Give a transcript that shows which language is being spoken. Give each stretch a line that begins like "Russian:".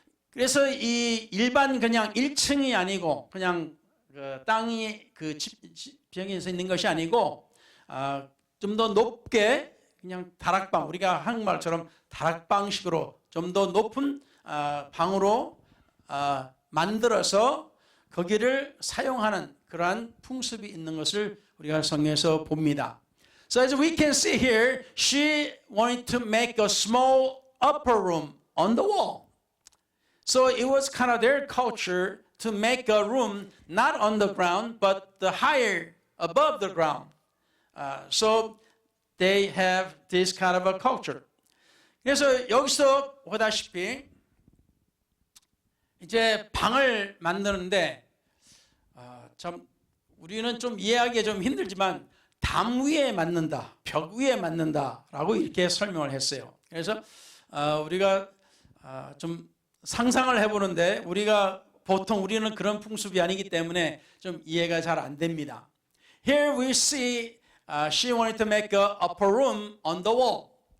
Korean: 그래서 이 일반 그냥 1층이 아니고 그냥 땅이 그 지형에서 있는 것이 아니고 좀 더 높게 그냥 다락방, 우리가 한국말처럼 다락방식으로 좀 더 높은 방으로 만들어서 거기를 사용하는 그러한 풍습이 있는 것을 우리가 성경에서 봅니다.
English: So as we can see here, she wanted to make a small upper room on the wall. So it was kind of their culture to make a room not on the ground, but the higher above the ground. So they have this kind of a culture.
Korean: 그래서 여기서 보다시피 이제 방을 만드는데 참 우리는 좀 이해하기 좀 힘들지만 담 위에 만든다, 벽 위에 만든다라고 이렇게 설명을 했어요. 그래서 우리가 좀 상상을 해보는데 우리가 보통 우리는 그런 풍습이 아니기 때문에 좀 이해가 잘 안 됩니다.
English: Here we see she wanted to make a upper room on the wall.